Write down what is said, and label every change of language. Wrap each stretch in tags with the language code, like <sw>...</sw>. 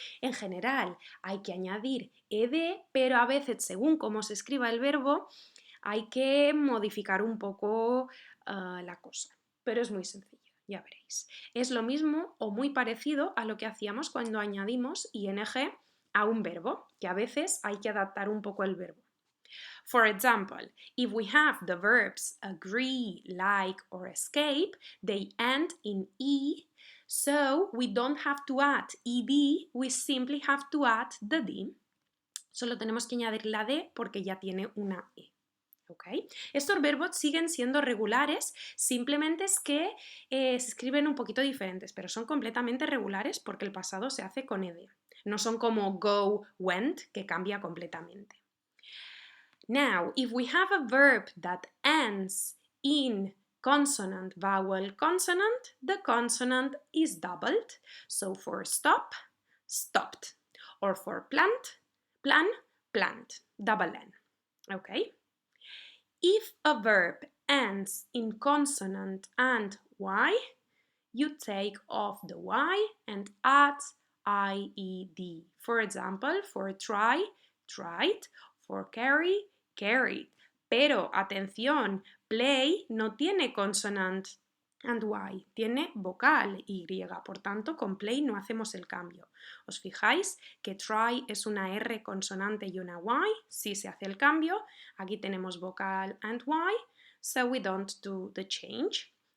<es>En general hay que añadir ed, pero a veces según cómo se escriba el verbo hay que modificar un poco la cosa. Pero es muy sencillo, ya veréis. Es lo mismo o muy parecido a lo que hacíamos cuando añadimos ing a un verbo, que a veces hay que adaptar un poco el verbo.</es> <en>For example, if we have the verbs agree, like, or escape, they end in e, so we don't have to add ed, we simply have to add the d.</en> <es>Solo tenemos que añadir la d porque ya tiene una e. ¿Okay? Estos verbos siguen siendo regulares, simplemente es que se escriben un poquito diferentes, pero son completamente regulares porque el pasado se hace con ed. No son como go, went, que cambia completamente.</es> <en>Now, if we have a verb that ends in consonant, vowel, consonant, the consonant is doubled. So for stop, stopped. Or for plant, plan, plant. Double N. Okay? If a verb ends in consonant and y, you take off the y and add ied. For example, for try, tried, for carry, carried.</en> <es>Pero atención, play no tiene</es> <en>consonant and y,</en> <es>tiene vocal y, por tanto con play no hacemos el cambio. ¿Os fijáis que try es una r consonante y una y? Sí se hace el cambio. Aquí tenemos vocal</es> <en>and y, so we don't do the change.</en>